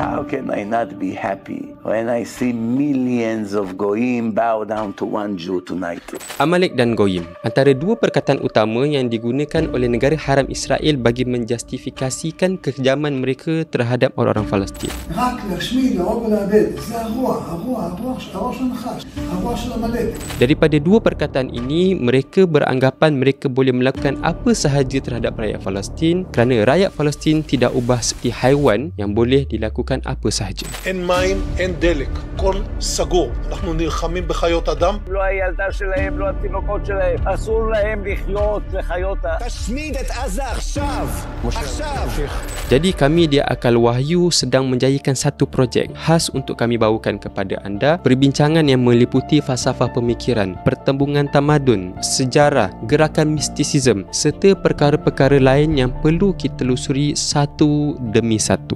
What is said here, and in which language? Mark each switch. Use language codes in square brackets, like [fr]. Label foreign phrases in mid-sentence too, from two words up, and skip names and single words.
[en] How can I not be happy when I see millions of goyim bow down to one Jew tonight? [ms] Amalek dan Goyim antara dua perkataan utama yang digunakan oleh negara haram Israel bagi menjustifikasikan kekejaman mereka terhadap orang-orang Palestin. Daripada dua perkataan ini, mereka beranggapan mereka boleh melakukan apa sahaja terhadap rakyat Palestin kerana rakyat Palestin tidak ubah seperti haiwan yang boleh dilakukan apa sahaja. [he] אין מים, אין דלק, הכל סגור. אנחנו נלחמים בחיות אדם. לא הילדה שלהם, לא התינוקות שלהם, אסור להם לחיות לחיות תשמיד את עזה עכשיו! עכשיו! [ms] Jadi kami di Akal Wahyu sedang menjayakan satu projek khas untuk kami bawakan kepada anda, perbincangan yang meliputi falsafah pemikiran, pertembungan tamadun, sejarah, gerakan mistisism serta perkara-perkara lain yang perlu kita telusuri satu demi satu.